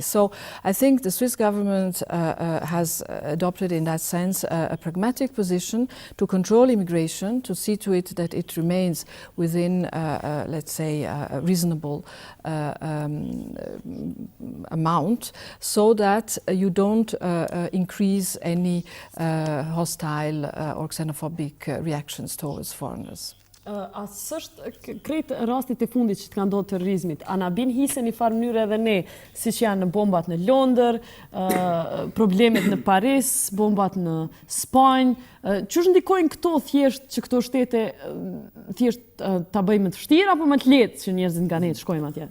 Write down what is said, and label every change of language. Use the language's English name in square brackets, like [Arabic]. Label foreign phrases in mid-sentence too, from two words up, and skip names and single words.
[English] So I think the Swiss government has adopted, in that sense, a pragmatic position to control immigration, to see to it that it remains within, let's say, a reasonable amount, so that you don't increase any hostile or xenophobic reactions towards foreigners. [Albanian] A s'është krejt rastit e fundit që të ka ndodhur terrorizmit, a na bin hise një farë mënyrë edhe ne, siç janë bombat në Londër, problemet në Paris, bombat në Spanjë, ç'është ndikojnë këto thjesht që këto shtete thjesht ta bëjmë më të vështirë apo më të lehtë që njerëzit nga ne të shkojmë atje?